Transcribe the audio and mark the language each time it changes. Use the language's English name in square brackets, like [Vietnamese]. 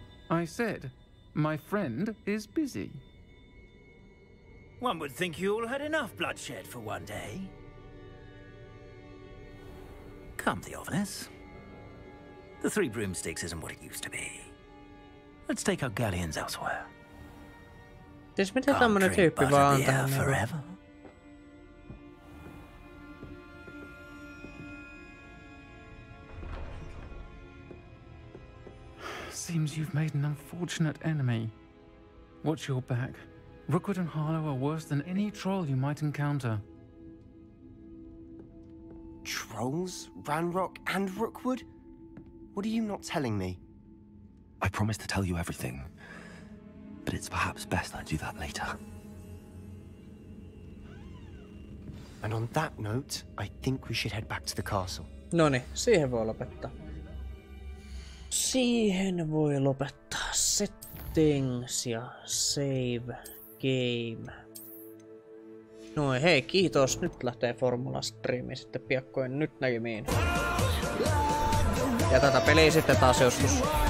[English] I said, my friend is busy. One would think you all had enough bloodshed for one day. Come, Theophilus. The 3 broomsticks isn't what it used to be. Let's take our galleons elsewhere. [Finnish] Siis mitä tämmönen tyyppi vaan on tähän [English] forever. Seems you've made an unfortunate enemy. Watch your back. Rookwood and Harlow are worse than any troll you might encounter. Trolls? Ranrock and Rookwood? What are you not telling me? I promise to tell you everything, but it's perhaps best I do that later. And on that note, I think we should head back to the castle. [Finnish] Noniin, siihen voi lopettaa. Siihen voi lopettaa settings ja save game. Noin, hei, kiitos. Nyt lähtee Formula-striimi sitten piakkoin. Nyt näkemiin. Ja tätä peliä sitten taas joskus.